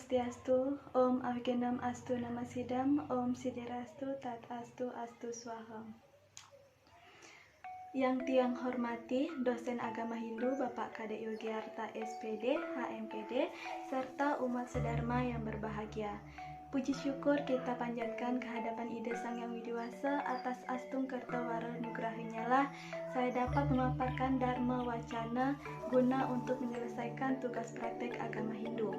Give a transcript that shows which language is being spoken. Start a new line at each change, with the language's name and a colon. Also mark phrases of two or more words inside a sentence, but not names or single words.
Sanskrit: Swastiastu, Om Avijnanam Astu Namasidam, Om Siddhirastu Tat Astu Astu Swaham.
Indonesian: Yang tiang hormati dosen agama Hindu Bapak Kade Yogiarta SPD, HMPD, serta umat sedharma yang berbahagia. Puji syukur kita panjatkan kehadapan Ida Sang Yang Widiwasa atas astung kertawara nugrahinya lah saya dapat memaparkan Dharma Wacana guna untuk menyelesaikan tugas praktek agama Hindu.